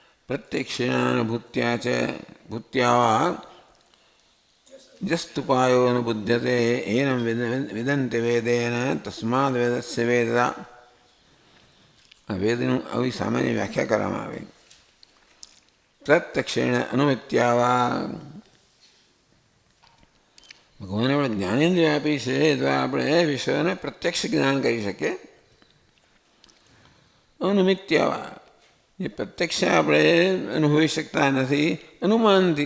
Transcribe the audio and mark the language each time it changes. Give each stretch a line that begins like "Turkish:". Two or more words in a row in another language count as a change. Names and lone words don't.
Sanskrit: प्रत्यक्षेणानुभूत्या च भूत्या वा यस्तुपायो न बुध्यते एनं विदन्ति वेदेन तस्माद् वेदस्य वेदता।
Gujarati: વેદનું આવી સામાન્ય વ્યાખ્યા કરવામાં આવે.
Sanskrit: પ્રત્યક્ષેણ અનુમિત્યા વા,
Gujarati: ભગવાને આપણે જ્ઞાનેન્દ્રિય આપી છે એ દ્વારા આપણે વિષયોને પ્રત્યક્ષ જ્ઞાન કરી શકીએ.
Sanskrit: અનુમિત્યા વા,
Gujarati: જે પ્રત્યક્ષ આપણે અનુભવી શકતા નથી અનુમાનથી.